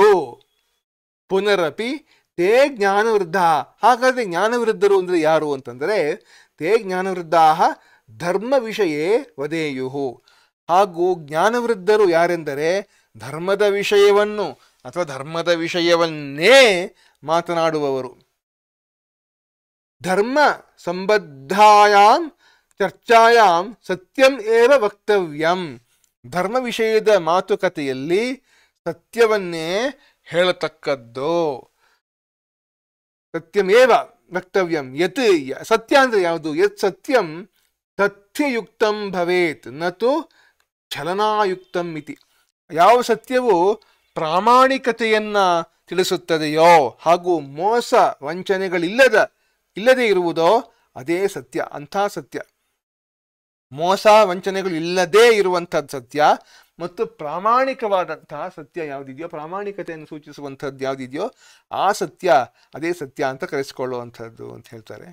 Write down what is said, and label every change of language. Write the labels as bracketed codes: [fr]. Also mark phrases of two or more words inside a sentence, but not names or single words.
[sa] ಪುನರಪಿ ತೇ ಜ್ಞಾನವೃದ್ಧ, [kn] ಹಾಗಾದರೆ ಜ್ಞಾನವೃದ್ಧರು ಅಂದರೆ ಯಾರು ಅಂತಂದರೆ [sa] ತೇ ಜ್ಞಾನವೃದ್ಧಾ ಧರ್ಮ ವಿಷಯೇ ವದೇಯುಹು, [kn] ಹಾಗೂ ಜ್ಞಾನವೃದ್ಧರು ಯಾರೆಂದರೆ ಧರ್ಮದ ವಿಷಯವನ್ನು ಅಥವಾ ಧರ್ಮದ ವಿಷಯವನ್ನೇ ಮಾತನಾಡುವವರು. [sa] ಧರ್ಮ ಸಂಬದ್ಧಾಯಾಂ ಚರ್ಚಾಯಾಂ ಸತ್ಯಂ ಏವ ವಕ್ತವ್ಯಂ, [kn] ಧರ್ಮ ವಿಷಯದ ಮಾತುಕತೆಯಲ್ಲಿ ಸತ್ಯವನ್ನೇ ಹೇಳತಕ್ಕದ್ದು. [sa] ಸತ್ಯಮೇವ ವಕ್ತವ್ಯಂ, ಯತ್ ಸತ್ಯ [kn] ಅಂದರೆ ಯಾವುದು? [sa] ಯತ್ ಸತ್ಯಂ ತಥ್ಯಯುಕ್ತಂ ಭವೇತ್ ನತು ಛಲನಾಯುಕ್ತಂ ಇತಿ, [kn] ಯಾವ ಸತ್ಯವು ಪ್ರಾಮಾಣಿಕತೆಯನ್ನ ತಿಳಿಸುತ್ತದೆಯೋ ಹಾಗೂ ಮೋಸ ವಂಚನೆಗಳಿಲ್ಲದೆ ಇರುವುದೋ ಅದೇ ಸತ್ಯ. ಅಂಥ ಸತ್ಯ, ಮೋಸ ವಂಚನೆಗಳು ಇಲ್ಲದೇ ಇರುವಂಥದ್ದು ಸತ್ಯ, ಮತ್ತು ಪ್ರಾಮಾಣಿಕವಾದಂತಹ ಸತ್ಯ ಯಾವುದಿದೆಯೋ, ಪ್ರಾಮಾಣಿಕತೆಯನ್ನು ಸೂಚಿಸುವಂಥದ್ದು ಯಾವುದಿದೆಯೋ ಆ ಸತ್ಯ ಅದೇ ಸತ್ಯ ಅಂತ ಕರೆಸಿಕೊಳ್ಳುವಂಥದ್ದು ಅಂತ ಹೇಳ್ತಾರೆ.